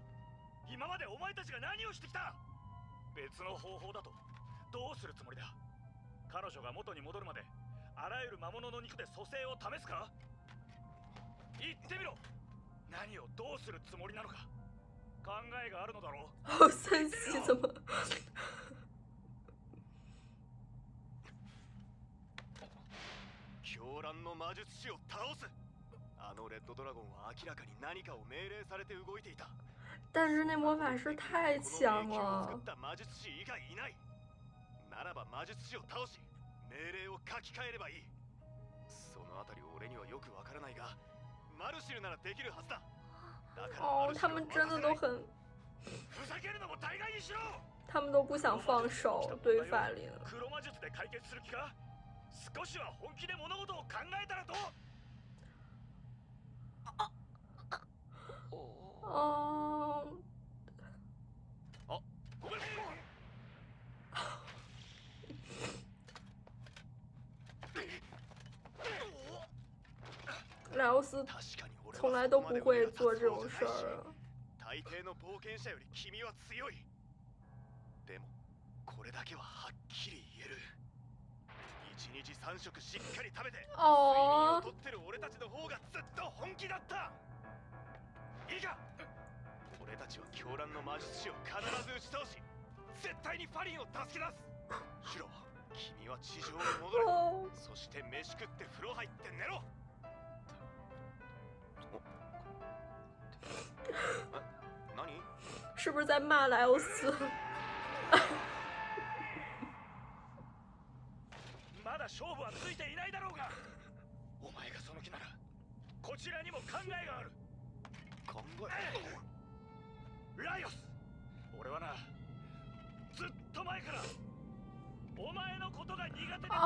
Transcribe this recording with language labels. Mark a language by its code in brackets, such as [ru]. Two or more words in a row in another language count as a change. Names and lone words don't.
[ja] 今までお前たちが何をしてきた。別の方法だとどうするつもりだ。彼女が元に戻るまであらゆる魔物の肉で蘇生を試すか。言ってみろ。何をどうするつもりなのか。考えがあるのだろう。 [zh] 好生气，怎么？ [ja] 狂乱の魔術師を倒す。あのレッドドラゴンは明らかに何かを命令されて動いていた。 [zh] 但是那魔法师太强了。 [ja] 作った魔術師以外いない。ならば魔術師を倒し命令を書き換えればいい。そのあたり俺にはよくわからないが、マルシルならできるはずだ。だからマ哦，ルシルを [zh] 他们真的都很， [ja] ふざけるのも大概にしろ。 [zh] 他们都不想放手，对于法林。 [ja] 黒魔術で解決する気か。少しは本気で物事を考えたらどう。 [zh] 哦，莱欧斯从来都不会做这种事儿。 [ja] 大抵の冒険者より君は強い。でもこれだけははっきり言える。一日3食しっかり食べて睡眠をとってる俺たちの方がずっと本気だった。いいか、俺たちは狂乱の魔術師を必ず打ち倒し、絶対にファリンを助け出す。シュロ、君は地上に戻れ。哦，そして飯食って風呂入って寝ろ。何？ [zh] 是不是在骂莱欧斯？ [ja] まだ勝負はついていないだろうが。お前がその気ならこちらにも考えがある。考え？ライオス、俺はな、ずっと前からお前のことが苦手でたま